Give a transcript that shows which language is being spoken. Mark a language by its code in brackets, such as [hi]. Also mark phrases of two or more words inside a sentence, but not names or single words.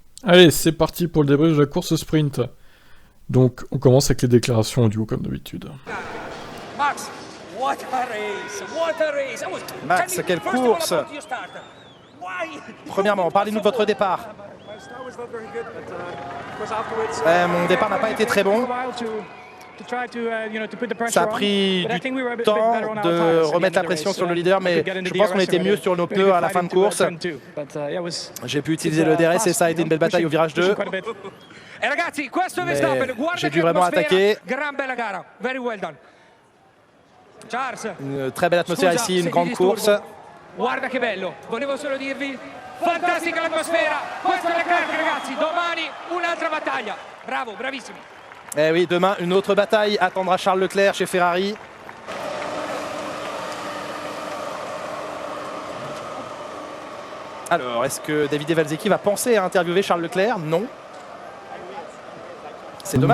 [fr] Allez, c'est parti pour le débrief de la course sprint. Donc, on commence avec les déclarations audio comme d'habitude. Max, [en] what a race! What a race! [fr] Max, quelle course! Premièrement, parlez-nous de votre départ. Mon départ n'a pas été très bon. Ça a pris du temps de remettre la pression sur le leader, mais je pense qu'on était mieux sur nos pneus à la fin de course. J'ai pu utiliser le DRS et ça a été une belle bataille au virage 2. J'ai dû vraiment attaquer. Une très belle atmosphère ici, une grande course. [it] Guarda che bello, volevo solo dirvi, fantastica l'atmosfera, questo è Leclerc ragazzi, domani un'altra battaglia, bravo, bravissimi. [fr] Eh oui, demain une autre bataille attendra Charles Leclerc chez Ferrari. Alors, est-ce que Davide Valsecchi va penser à interviewer Charles Leclerc? Non. C'est dommage.